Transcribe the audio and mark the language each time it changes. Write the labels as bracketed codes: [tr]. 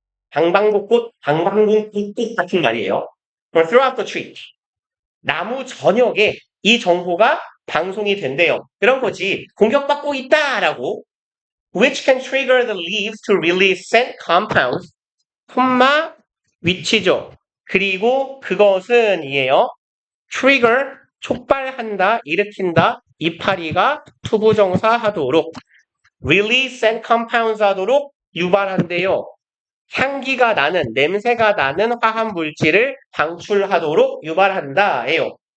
[ko] 방방곡곡 같은 말이에요. [en] throughout the tree. [ko] 나무 전역에 이 정보가 방송이 된대요. 그런 거지. 공격받고 있다라고. [en] Which can trigger the leaves to release scent compounds. [ko] 콤마 위치죠. 그리고 그것은 이에요. trigger 촉발한다, 일으킨다. 이파리가 투부정사 하도록 [en] release scent compounds [ko] 하도록 유발한대요. 향기가 나는, 냄새가 나는 화학 물질을 방출하도록 유발한다예요.